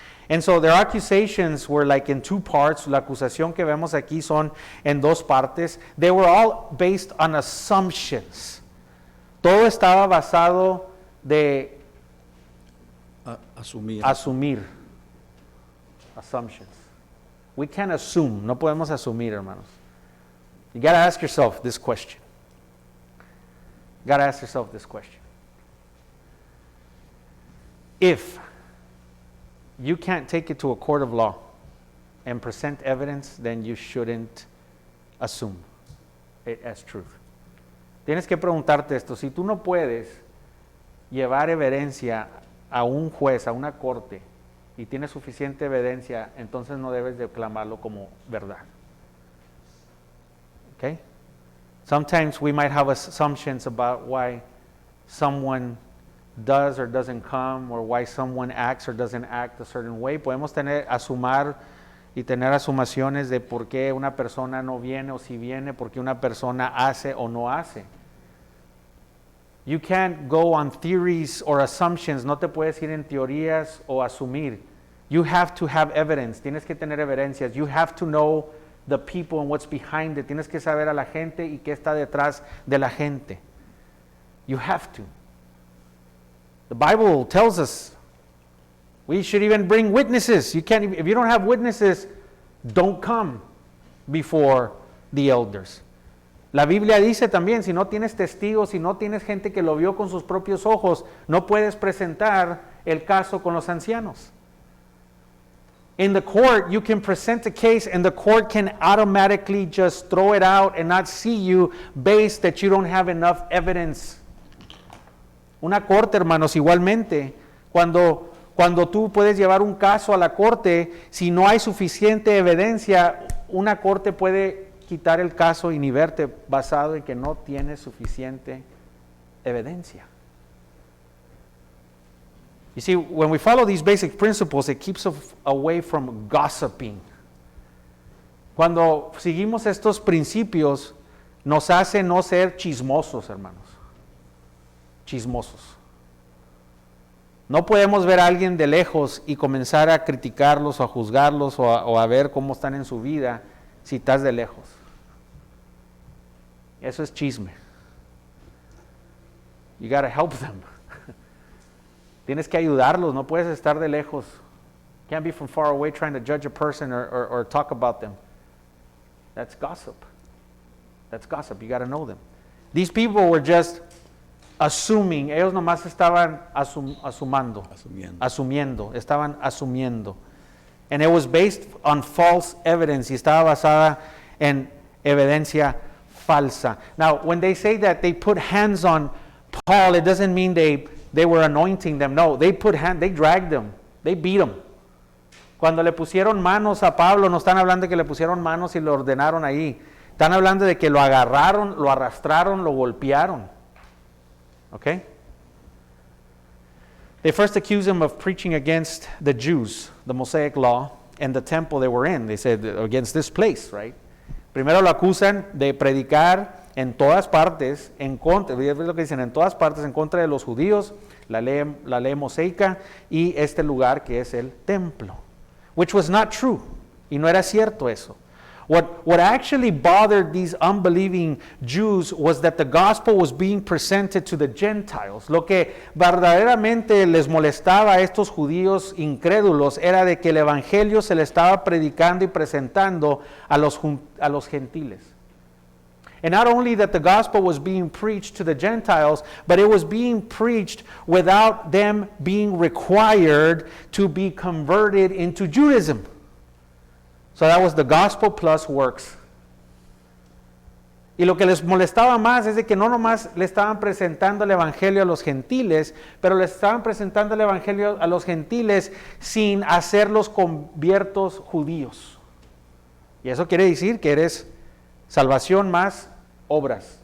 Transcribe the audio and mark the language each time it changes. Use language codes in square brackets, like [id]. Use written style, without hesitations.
[en] And so their accusations were like in two parts. [es] La acusación que vemos aquí son en dos partes. [en] They were all based on assumptions. [es] Todo estaba basado de asumir. [en] Assumptions. We can't assume. [es] No podemos asumir, hermanos. [en] You got to ask yourself this question. You got to ask yourself this question. If you can't take it to a court of law and present evidence, then you shouldn't assume it as truth. [es] Tienes que preguntarte esto. Si tú no puedes llevar evidencia a un juez, a una corte, y tienes suficiente evidencia, entonces no debes declamarlo como verdad. [en] Okay? Sometimes we might have assumptions about why someone does or doesn't come, or why someone acts or doesn't act a certain way. [es] Podemos asumir y tener asumaciones de por qué una persona no viene o si viene, por qué una persona hace o no hace. [en] You can't go on theories or assumptions. [es] No te puedes ir en teorías o asumir. [en] You have to have evidence. [es] Tienes que tener evidencias. [en] You have to know the people and what's behind it. [es] Tienes que saber a la gente y qué está detrás de la gente. [en] You have to. The Bible tells us we should even bring witnesses. You can't, if you don't have witnesses, don't come before the elders. [es] La Biblia dice también, si no tienes testigos, si no tienes gente que lo vio con sus propios ojos, no puedes presentar el caso con los ancianos. [en] In the court, you can present a case and the court can automatically just throw it out and not see you based that you don't have enough evidence. [es] Una corte, hermanos, igualmente, cuando tú puedes llevar un caso a la corte, si no hay suficiente evidencia, una corte puede quitar el caso y ni verte basado en que no tienes suficiente evidencia. [en] You see, when we follow these basic principles, it keeps us away from gossiping. [es] Cuando seguimos estos principios, nos hace no ser chismosos, hermanos. Chismosos. No podemos ver a alguien de lejos y comenzar a criticarlos o a juzgarlos o a ver cómo están en su vida si estás de lejos. Eso es chisme. [en] You got to help them. [es] Tienes que ayudarlos, no puedes estar de lejos. [en] Can't be from far away trying to judge a person or talk about them. That's gossip. That's gossip. You got to know them. These people were just assuming. [es] Ellos nomás estaban asumiendo. Estaban asumiendo. [en] And it was based on false evidence. [es] Y estaba basada en evidencia falsa. [en] Now, when they say that they put hands on Paul, it doesn't mean they were anointing them. No, they dragged them. They beat him. [es] Cuando le pusieron manos a Pablo, no están hablando de que le pusieron manos y lo ordenaron ahí. Están hablando de que lo agarraron, lo arrastraron, lo golpearon. Okay? [en] They first accused him of preaching against the Jews, the Mosaic law, and the temple they were in. They said, against this place, right? [es] Primero lo acusan de predicar en todas partes, en contra, es lo que dicen, en todas partes, en contra de los judíos, la ley mosaica y este lugar que es el templo. [en] Which was not true. [es] Y no era cierto eso. [en] What actually bothered these unbelieving Jews was that the gospel was being presented to the Gentiles. [es] Lo que verdaderamente les molestaba a estos judíos incrédulos era de que el evangelio se le estaba predicando y presentando a los gentiles. [en] And not only that the gospel was being preached to the Gentiles, but it was being preached without them being required to be converted into Judaism. So that was the gospel plus works. [es] Y lo que les molestaba más es de que no nomás le estaban presentando el evangelio a los gentiles, pero le estaban presentando el evangelio a los gentiles sin hacerlos conviertos judíos. Y eso quiere decir que eres salvación más obras.